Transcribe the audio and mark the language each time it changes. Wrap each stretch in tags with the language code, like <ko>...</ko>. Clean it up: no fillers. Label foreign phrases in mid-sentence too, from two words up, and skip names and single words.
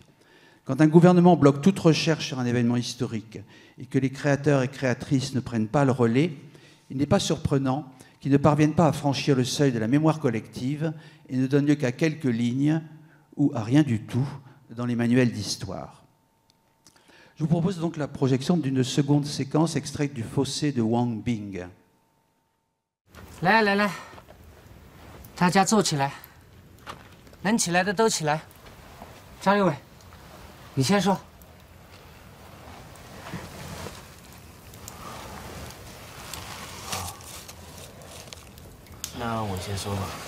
<fr>Quand un gouvernement bloque toute recherche sur un événement historique et que les créateurs et créatrices ne prennent pas le relais, il n'est pas surprenant qu'ils ne parviennent pas à franchir le seuil de la mémoire collective et ne donnent lieu qu'à quelques lignes ou à rien du tout dans les manuels d'histoire. Je vous propose donc la projection d'une seconde séquence extraite du fossé de Wang Bing.</fr> <zh>来来来，大家坐起来，能起来的都起来。张立伟，你先说。那我先说吧。</zh>